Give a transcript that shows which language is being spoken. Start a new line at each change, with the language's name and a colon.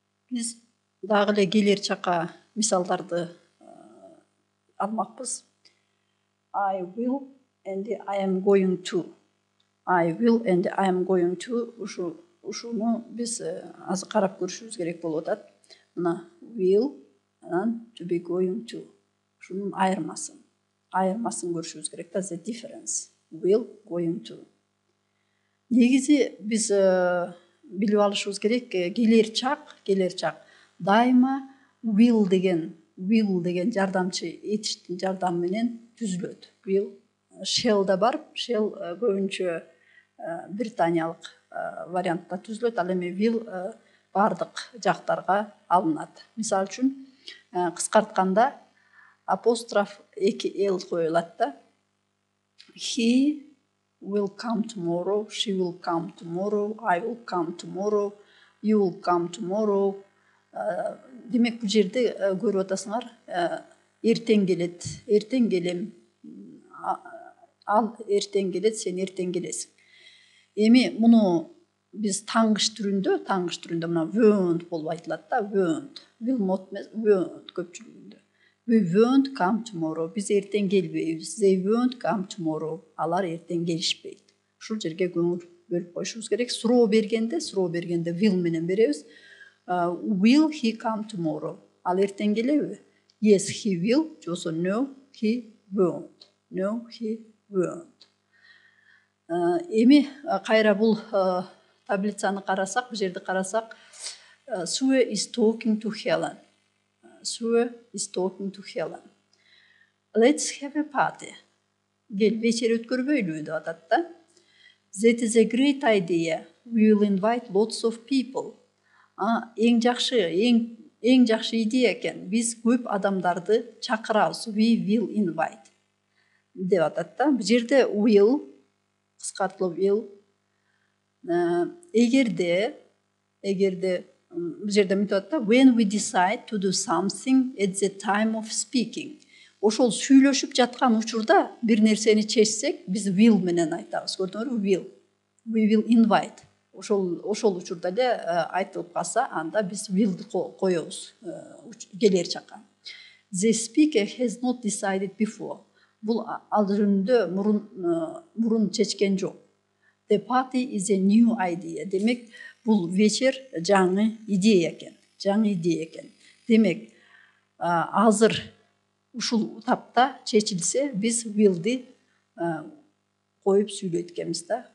Kyrgyz: Biz дагы эле келер чакка мисалдарды алмакпыз.
English: I will and I am going to. I will and I am going to.
Kyrgyz: Ушуну биз азыр карап көрүшүбүз керек болуп атат.
English: Мына will and to be going to.
Kyrgyz: Ушунун айырмасын көрүшүбүз керек да,
English: the difference. Will, going to.
Kyrgyz: Негизи биз билип алышыбыз керек, келер чак дайыма will деген жардамчы этиштин жардамы менен түзүлөт. Will, shall да бар, shall көбүнчө британиялык вариантта түзүлөт, ал эми will бардык жактарга алынат. Мисалы үчүн кыскартканда апостроф 2 l коюлат да.
English: He will come tomorrow, she will come tomorrow, I will come tomorrow, you will come tomorrow.
Kyrgyz: Демек, бул жерде көрүп атасыңар, эртең келет, эртең келем, ал эртең келет, сен эртең келесиң. Эми муну биз таңгыш түрүндө мына won't болуп айтылат да, won't, will not эмес, won't көпчүлүгүндө.
English: We won't come tomorrow.
Kyrgyz: Биз эртең келбейбиз.
English: They won't come tomorrow.
Kyrgyz: Алар эртең келишпейт. Ушул жерге көңүл бөлүп коюшубуз керек. Суроо бергенде will менен беребиз.
English: Will he come tomorrow?
Kyrgyz: Ал эртең келеби?
English: Yes, he will. Жосо no, he won't. No, he won't.
Kyrgyz: Эми кайра бул таблицаны карасак, бул жерди карасак,
English: Sue is talking to Helen. Sue is talking to Helen. Let's have a party.
Kyrgyz: Gel вечер өткөрбөйлү деп атат да.
English: That is a great idea. We will invite lots of people.
Kyrgyz: Эң жакшы идея экен. Биз көп адамдарды чакырабыз.
English: We will invite.
Kyrgyz: Деп атат да. Бул жерде will, кыскартылып will. Эгерде бул жерде мынтип атат да,
English: when we decide to do something at the time of speaking.
Kyrgyz: Ошол сүйлөшүп жаткан учурда бир нерсени чечсек, биз will менен айтабыз. Көрдүңөрбү? Will.
English: We will invite.
Kyrgyz: Ошол учурда эле айтылып калса, анда биз will'ди коебуз келер чакка.
English: The speaker has not decided before.
Kyrgyz: Бул ал жөнүндө мурун чечкен жок.
English: The party is a new idea.
Kyrgyz: Демек, бул вечер жаңы идея экен. Демек, азыр ушул тапта чечилсе, биз will'ди коюп сүйлөйт экенбиз да.